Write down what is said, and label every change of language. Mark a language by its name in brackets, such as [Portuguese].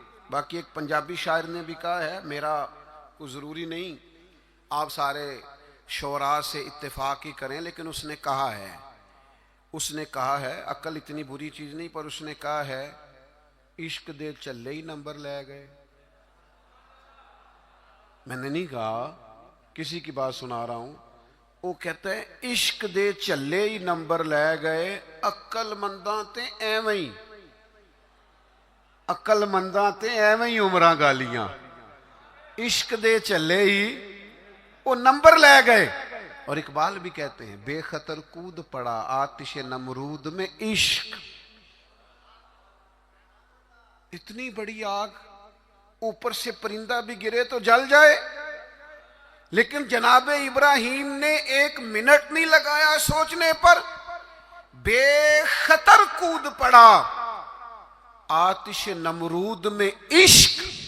[Urdu] باقی ایک پنجابی شاعر نے بھی کہا ہے، میرا کوئی ضروری نہیں آپ سارے شعراء سے اتفاق ہی کریں، لیکن اس نے کہا ہے عقل اتنی بری چیز نہیں، پر اس نے کہا ہے [Punjabi] عشق دے چلے ہی نمبر لے گئے. [Urdu] میں نے نہیں کہا، کسی کی بات سنا رہا ہوں. وہ کہتا ہے [Punjabi] عشق دے چلے ہی نمبر لے گئے، عقل منداں تے ایویں ہی، عقل منداں تے ایویں ہی عمراں گالیاں. عشق دے چلے ہی وہ نمبر لے گئے. [Urdu] اور اقبال بھی کہتے ہیں بے خطر کود پڑا آتش نمرود میں عشق. اتنی بڑی آگ، اوپر سے پرندہ بھی گرے تو جل جائے، لیکن جناب ابراہیم نے 1 منٹ نہیں لگایا سوچنے پر، بے خطر کود پڑا آتش نمرود میں عشق.